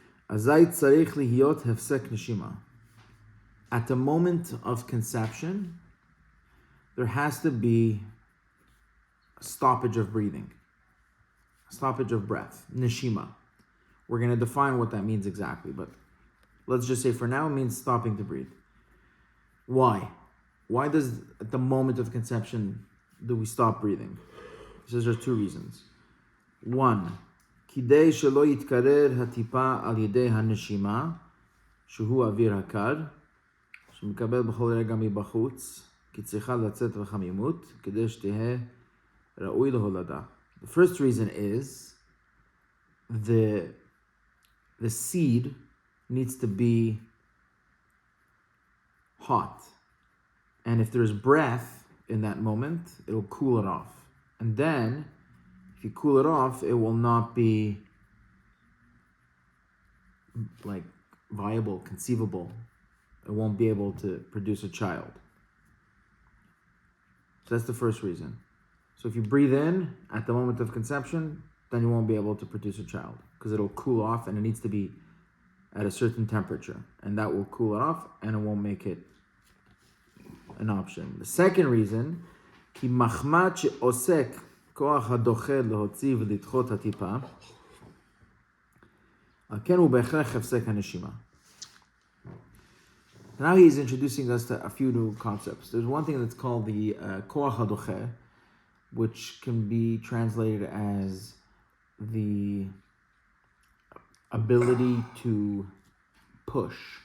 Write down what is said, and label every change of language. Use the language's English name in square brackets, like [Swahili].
[Hebrew] Azay tzarich lihiyot hefsek neshima. [English] At the moment of conception, there has to be a stoppage of breathing, a stoppage of breath, neshima. We're going to define what that means exactly, but let's just say for now it means stopping to breathe. Why? Why does at the moment of conception do we stop breathing? He says there's two reasons. [Hebrew] One, kidei shelo yitkarer hatipa al yedei haneshima, shehu avir hakar, שמקבל בכל רגע מבחוץ, כי צריכה לצאת בחמימות, כדי שתהיה ראוי להולדה. [English] The first reason is the seed needs to be hot. And if there's breath in that moment, it'll cool it off. And then, if you cool it off, it will not be like viable, conceivable. It won't be able to produce a child. So that's the first reason. So if you breathe in at the moment of conception, then you won't be able to produce a child because it'll cool off and it needs to be at a certain temperature, and that will cool it off and it won't make it an option. The second reason, [Hebrew] כי מחמת שעוסק כוח הדוחה להוציא ולדחות הטיפה, על כן הוא בהכרח הפסק הנשימה. [English] Now he's introducing us to a few new concepts. There's one thing that's called the koach hadoche, which can be translated as the ability to push.